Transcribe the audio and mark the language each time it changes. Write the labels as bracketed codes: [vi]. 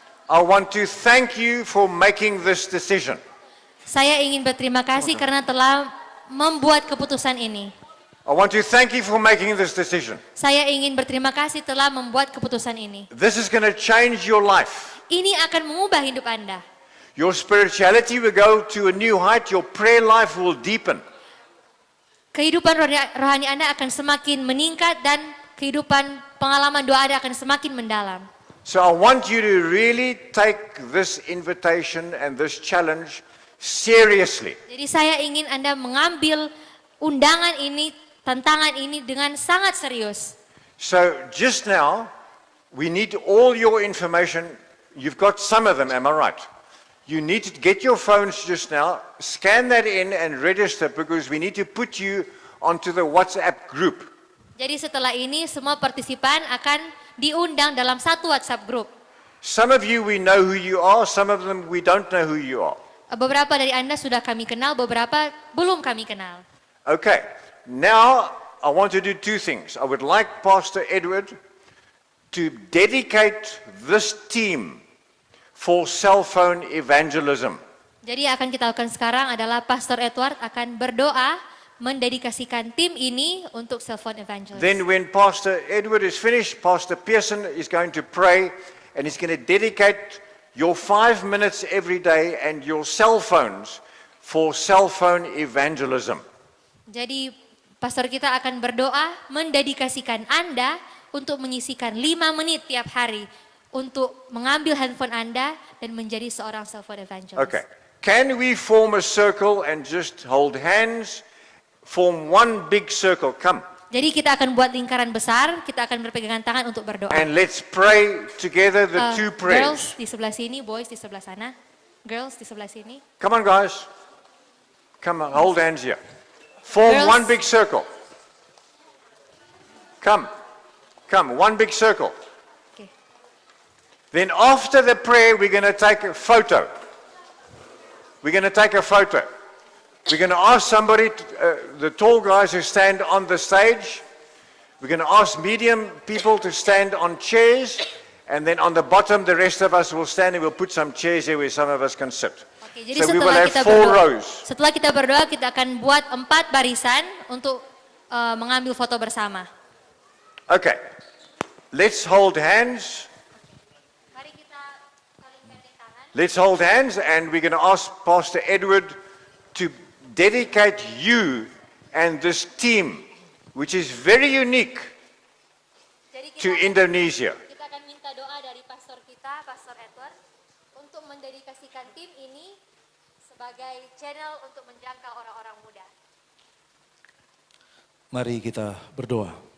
[en] I want to thank you for making this decision. [id] saya ingin berterima kasih karena telah membuat keputusan ini. [en] I want to thank you for making this decision. [id] Saya ingin berterima kasih telah membuat keputusan ini. [en] This is going to change your life. [id] Ini akan mengubah hidup Anda. [en] Your spirituality will go to a new height. Your prayer life will deepen. [id] Kehidupan rohani Anda akan semakin meningkat dan kehidupan pengalaman doa Anda akan semakin mendalam. [en] So I want you to really take this invitation and this challenge seriously. [id] Jadi saya ingin Anda mengambil undangan ini, tantangan ini dengan sangat serius. [en] So just now, we need all your information. You've got some of them, am I right? You need to get your phones just now, scan that in and register because we need to put you onto the WhatsApp group. [id] Jadi setelah ini semua partisipan akan diundang dalam satu WhatsApp group. [en] Some of you, we know who you are. Some of them, we don't know who you are. [id] Beberapa dari Anda sudah kami kenal, beberapa belum kami kenal. [en] Okay, now I want to do two things. I would like Pastor Edward to dedicate this team for cell phone evangelism. [id] Jadi yang akan kita lakukan sekarang adalah Pastor Edward akan berdoa mendedikasikan tim ini untuk cell phone evangelism. [en] Then when Pastor Edward is finished, Pastor Pearson is going to pray and he's going to dedicate your 5 minutes every day and your cell phones for cell phone evangelism. [id] Jadi pastor kita akan berdoa mendedikasikan Anda untuk menyisikan 5 menit tiap hari untuk mengambil handphone Anda dan menjadi seorang cell phone evangelist. [en] Okay, can we form a circle and just hold hands? Form one big circle, come. [id] Jadi kita akan buat lingkaran besar, kita akan berpegangan tangan untuk berdoa. [en] And let's pray together the two Girls prayers. [id] di sebelah sini, boys di sebelah sana. Girls di sebelah sini. [en] Come on, guys. Come on, hold hands here. Form Girls. one big circle. Come, one big circle. [id] Oke. [en] Then after the prayer, we're going to take a photo. We're going to take a photo. We're going to ask somebody, the tall guys who stand on the stage. We're going to ask medium people to stand on chairs. And then on the bottom, the rest of us will stand and we'll put some chairs here where some of us can sit. [id] Oke, jadi [en] So we will [id] setelah [en] have [id] kita [en] 4 [id] berdoa, [en] rows. [id] setelah kita berdoa kita akan buat 4 barisan untuk mengambil foto bersama. [en] Okay, let's hold hands. [id] Mari kita saling pendek tangan. [en] Let's hold hands and we're going to ask Pastor Edward to dedicate you and this team, which is very unique [id] Jadi [en] to Indonesia. [id] kita akan minta doa dari pastor kita, Pastor Edward, untuk mendedikasikan tim ini sebagai channel untuk menjangkau orang-orang muda. Mari kita berdoa.